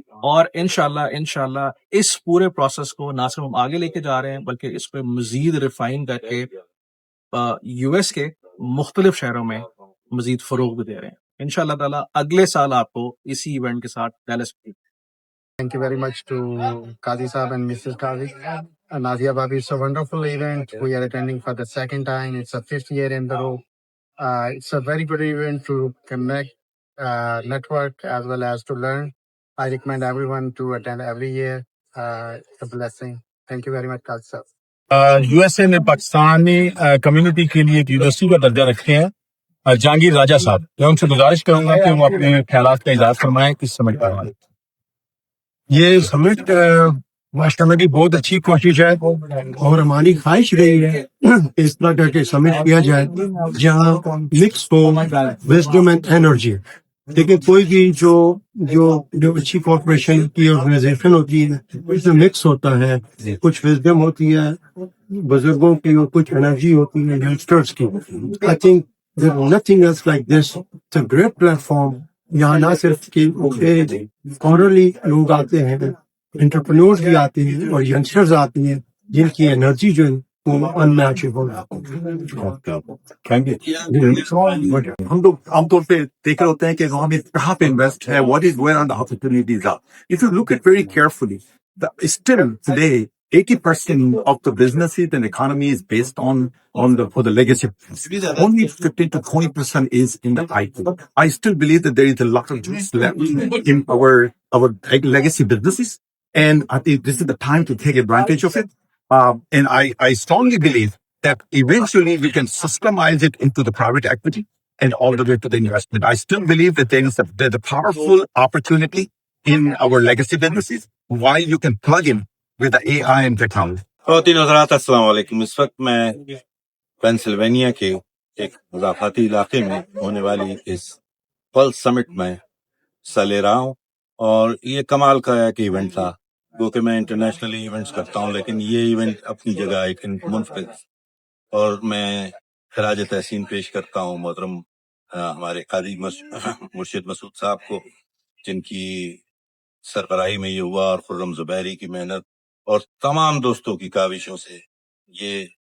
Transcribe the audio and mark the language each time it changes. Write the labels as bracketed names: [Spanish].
[Urdu] اور انشاءاللہ اس پورے پروسیس کو نہ صرف ہم آگے لے کے جا رہے ہیں بلکہ اس پہ مزید ریفائن کر کے US کے مختلف شہروں میں مزید فروغ بھی دے رہے ہیں. انشاءاللہ تعالیٰ اگلے سال آپ کو اسی ایونٹ کے ساتھ ڈیلس میں. [English] Thank you very much to Qazi Saab and Mrs. Qazi. Nazia Bhabi, it's a wonderful event. We are attending for the second time. It's a 5th year in the row. It's a very good event to connect, network, as well as to learn. I recommend everyone to attend every year. It's a blessing. Thank you very much, Qazi Saab. [Urdu] USA نے Pakistani community کے لیے ایک university کا درجہ رکھے ہیں جہانگیر راجہ صاحب. میں ان سے گزارش کروں گا کہ وہ اپنے خیالات کا اظہار فرمائیں کس سمٹ پر. یہ سمٹ ماشاء اللہ کی بہت اچھی کوشش ہے اور ہماری خواہش رہی ہے اس طرح کا کہ سمٹ کیا جائے جہاں mix ہو wisdom and energy. لیکن کوئی بھی جو اچھی کارپوریشن کی آرگنائزیشن ہوتی ہے اس میں مکس ہوتا ہے، کچھ وزڈم ہوتی ہے بزرگوں کی اور کچھ انرجی ہوتی ہے ینگسٹرس کی. [English] I think there's nothing else like this. It's a great platform. [Urdu] یہاں نہ صرف کہ فارلی لوگ آتے ہیں، انٹرپرینورز بھی آتے ہیں اور ینگسٹرز آتے ہیں جن کی انرجی جو ہے وہ انمیچیبل ہے. ہم لوگ عام طور پہ دیکھ رہے ہوتے ہیں کہ ہم کہاں پہ انویسٹ ہے، [English] What is where on the opportunities are. If you look at very carefully, still today 80% of the businesses and economy is based on for the legacy. Only 15 to 20% is in the IT. I still believe that there is a lot of juice left in our legacy businesses, and I think this is the time to take advantage of it. And I strongly believe that eventually we can systemize it into the private equity and all the way to the investment. I still believe that there's a powerful opportunity in our legacy businesses while you can plug in with the AI and technology. [Urdu] خواتین حضرات السلام علیکم. اس وقت میں Pennsylvania کے ایک مضافاتی علاقے میں ہونے والی اس پلس سمٹ میں حصہ لے رہا ہوں، اور یہ کمال کا ایک ایونٹ تھا. کیونکہ میں انٹرنیشنلی ایونٹس کرتا ہوں، لیکن یہ ایونٹ اپنی جگہ ایک منفرد، اور میں خراج تحسین پیش کرتا ہوں محترم ہمارے قاضی مرشد مسعود صاحب کو، جن کی سربراہی میں یہ ہوا، اور خرم زبیری کی محنت اور تمام دوستوں کی کاوشوں سے یہ